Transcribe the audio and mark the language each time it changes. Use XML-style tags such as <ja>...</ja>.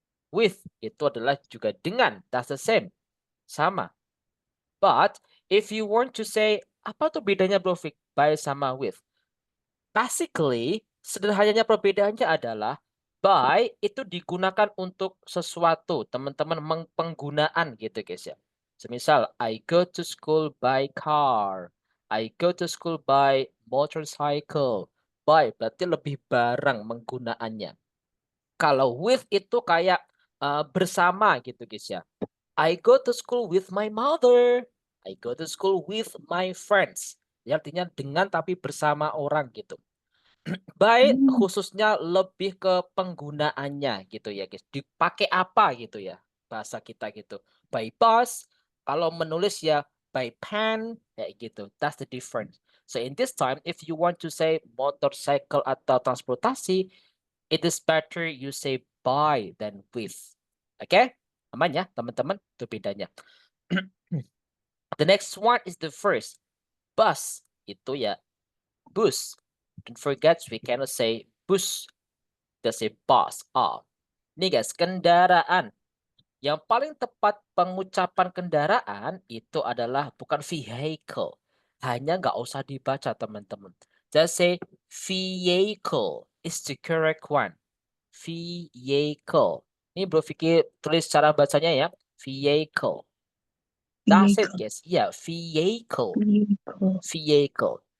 <id>With itu adalah juga dengan,</id> <en>that's the same,</en> <id>sama.</id> <en>But if you want to say,</en> <id>apa tuh bedanya</id> <en>Bro Fik, by sama with?</en> <id>Basically, sederhananya perbedaannya adalah by itu digunakan untuk sesuatu, teman-teman, penggunaan gitu guys ya.</id> <en>Semisal, I go to school by car. I go to school by motorcycle.</en> <id>By berarti lebih barang penggunaannya. Kalau with itu kayak bersama gitu guys ya.</id> <en>I go to school with my mother. I go to school with my friends.</en> <id>Ya, artinya dengan tapi bersama orang gitu. By khususnya lebih ke penggunaannya gitu ya guys. Dipakai apa gitu ya bahasa kita gitu.</id> <en>By bus,</en> <id>kalau menulis ya</id> <en>by pen</en> <id>kayak gitu.</id> <en>That's the difference. So in this time, if you want to say motorcycle</en> <id>atau transportasi,</id> <en>it is better you say by than with.</en> <id>Oke? Aman ya teman-teman? Itu bedanya.</id> <en>The next one is the first. Bus.</en> <id>Itu ya bus.</id> <en>Don't forget, we cannot say bus.</en> <id>Kita say bus. Nih guys, kendaraan. Yang paling tepat pengucapan kendaraan itu adalah bukan vehicle. Hanya nggak usah dibaca teman-teman.</id> <en>Just say vehicle is the correct one.</en> <id>Vehicle. Ini Bro Vicky tulis cara bacanya ya. Vehicle.</id> <en>That's it guys. Yeah, vehicle. Vehicle.</en>